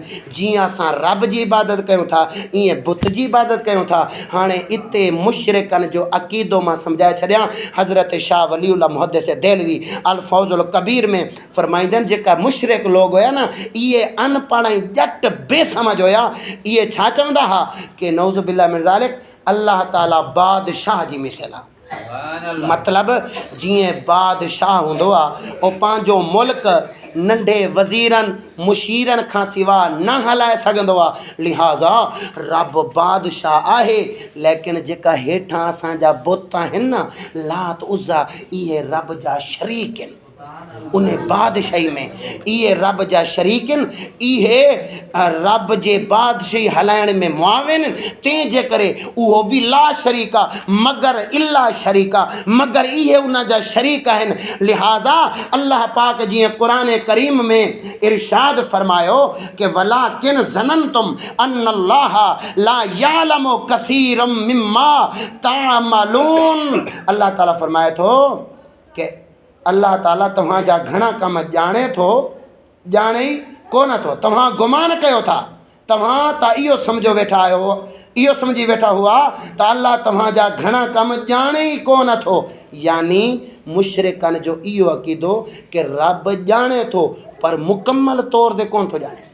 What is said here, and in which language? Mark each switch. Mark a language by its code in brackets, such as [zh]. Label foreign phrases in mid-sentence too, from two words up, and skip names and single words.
[sd] जीअं असां रब जी इबादत कयूं था ईअं बुत जी इबादत कयूं था। हाणे इते मुशरिकनि जो अक़ीदो मां सम्झाए छॾियां। हज़रत शाह वलीउल्लाह मुहद्दिस देहलवी अल फौज़ुल कबीर में फरमाईंदा आहिनि जेका मुशरिक लोग हुया न इहे अनपढ़ ऐं ॼट बेसमझ हुया। इहे छा चवंदा हा कि [ar] نعوذ بالله من ذلك [sd] अल्लाह ताला बादशाह जी मिसल आहे। मतलब जीअं बादशाह हूंदो आहे उहो पंहिंजो मुल्क नंढे वज़ीरनि मुशीरनि खां सवाइ न हलाए सघंदो आहे। लिहाज़ा रब बादशाह आहे, लेकिन जेका हेठां असांजा बुत आहिनि न लात उज़्ज़ा, इहे रब जा शरीक आहिनि। उन्हें बादशाही में इहे रब जा शरीकन, इहे रब जे बादशाही हलाइण में मुआविन, तंहिंजे करे उहो बि [ar] لا شريك [sd] मगर [ar] إلا شريك, [sd] मगर इहे उन जा शरीक आहिनि। लिहाज़ा अल्लाह पाक जीअं क़ुरान करीम में इरशाद फरमायो कि [ar] ولكن ظننتم أن الله لا يعلم كثيرا مما تعملون. [sd] अल्लाह ताला फरमाए थो कि अल्लाह ताला तव्हांजा घणा कम ॼाणे थो, ॼाणे ई कोन थो। तव्हां गुमान कयो था, तव्हां त इहो सम्झो वेठा आहियो, इहो सम्झी वेठा हुआ त अल्लाह तव्हांजा घणा कम ॼाणे ई कोन थो। यानी मुशरिकनि जो इहो अक़ीदो कि रब ॼाणे थो पर मुकमल तौर ते कोन थो ॼाणे।